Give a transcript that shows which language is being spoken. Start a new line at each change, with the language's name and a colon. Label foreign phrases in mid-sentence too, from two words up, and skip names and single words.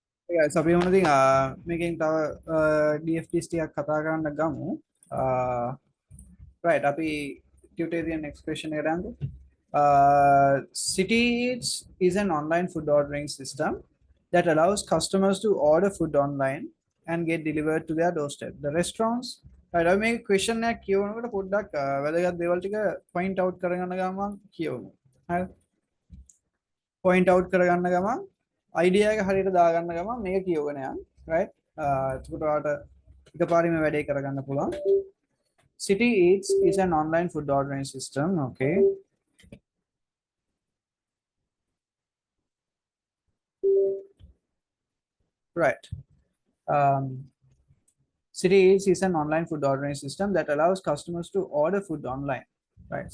English: Yeah, so
Sinhala: අපි මොනවද මේකෙන් තව DFTs ටිකක් කතා කරන්න ගමු. Right, අපි
English: tutorial next question
Sinhala: එකට යමු.
English: City Eats is an online food ordering system that allows customers to order food online and get delivered to their doorstep. The restaurants, right,
Sinhala: අපි මේ question එකක් කියවනකොට පොඩ්ඩක් වැදගත් දේවල් ටික
English: point out
Sinhala: කරගන්න ගමන් කියවමු. හරි.
English: Point out
Sinhala: කරගන්න ගමන් idea එක හරියට දාගන්න ගමන් මේක කියවගෙන යන්න right එතකොට ඔයාලට එකපාරින්ම වැඩේ කරගන්න පුළුවන්.
English: City Eats is an online food ordering system. Okay, right. um, City Eats is an online food ordering system that allows customers to order food online, right?